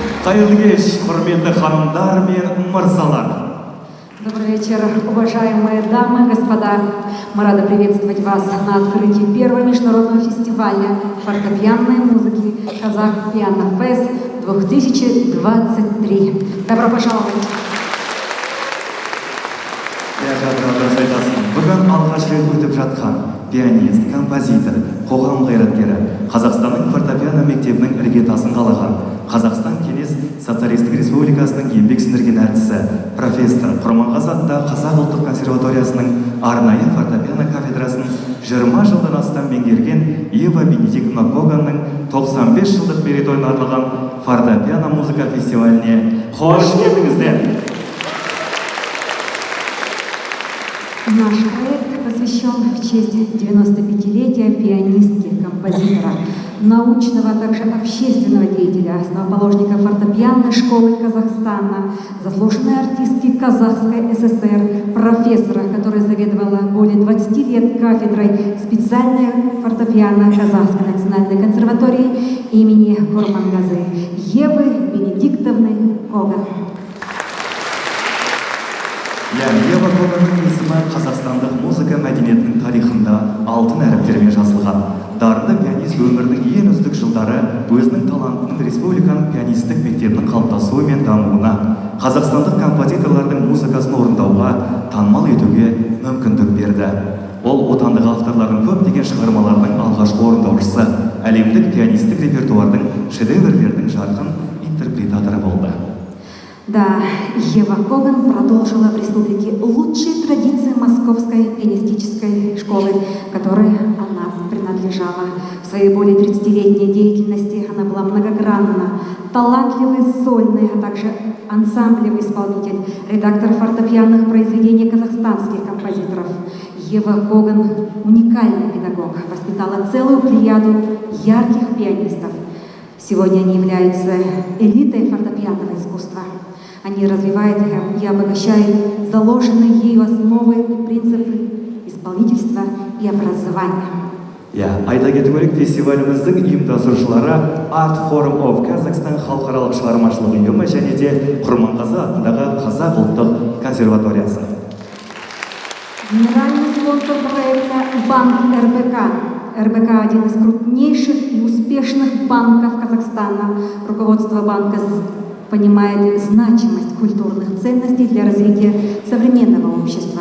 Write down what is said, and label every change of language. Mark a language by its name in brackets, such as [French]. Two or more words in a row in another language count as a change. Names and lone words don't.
[Kazakh] Қайырлы кеш, құрметті ханымдар мен мырзалар. [Russian] Добрый вечер, уважаемые дамы и господа. Мы рады приветствовать вас на открытии первого международного фестиваля фортепианной музыки «Казах Пиано Фест 2023». Добро пожаловать! [Kazakh] Бүгін алғаш рет өтіп жатқан пианист, композитор, қоғам қайраткері, Қазақстанның фортепиано мектебінің іргетасын қалаған, Қазақстан Кеңес Социалистік Республикасының еңбек сіңірген әртісі, профессор Құрманғазы атындағы Қазақ ұлттық консерваториясының арнайы фортепиано кафедрасын 20 жылдан астам меңгерген Ева Бенедиктовна Коганның 95 жылдық мерейтойына арналған фортепиано музыка фестиваліне қош келдіңіздер. Наш проект посвящен в честь 95-летия пианистки, композитора, научного, а также общественного деятеля, основоположника фортепианной школы Казахстана, заслуженной артистки Казахской ССР, профессора, которая заведовала более 20 лет кафедрой специальной фортепиано Казахской национальной консерватории имени Курмангазы Евы Бенедиктовны Коган. Ева Коганның есімі қазақстандық музыка мәдениетінің тарихында алтын әріптермен жазылған. Дарынды пианист өмірінің ең үздік жылдары өзінің талантының республиканың пианистік мектебінің қалыптасуы мен дамуына, қазақстандық композиторлардың музыкасын орындауға, танымал етуге мүмкіндік берді. Ол отандық авторлардың көптеген шығармаларының алғашқы орындаушысы, әлемдік пианистік репертуардың шедеврлердің жарқын интерпретаторы болды. [Russian] Да, Ева Коган продолжила в республике лучшие традиции Московской пианистической школы, которой она принадлежала. В своей более 30-летней деятельности она была многогранна, талантливый сольный, а также ансамблевый исполнитель, редактор фортепианных произведений казахстанских композиторов. Ева Коган – уникальный педагог, воспитала целую плеяду ярких пианистов. Сегодня они являются элитой фортепианного искусства. Они развивают и обогащают заложенные ею основы и принципы исполнительства и образования. [Kazakh] Айта кету керек, фестиваліміздің ұйымдастырушылары Art Forum of Kazakhstan халықаралық шығармашылық ұйымы және де Құрманғазы атындағы Қазақ ұлттық консерваториясы. [Russian] Генеральный спонсор проекта банк РБК. РБК – один из крупнейших и успешных банков Казахстана. Руководство банка понимает значимость культурных ценностей для развития современного общества.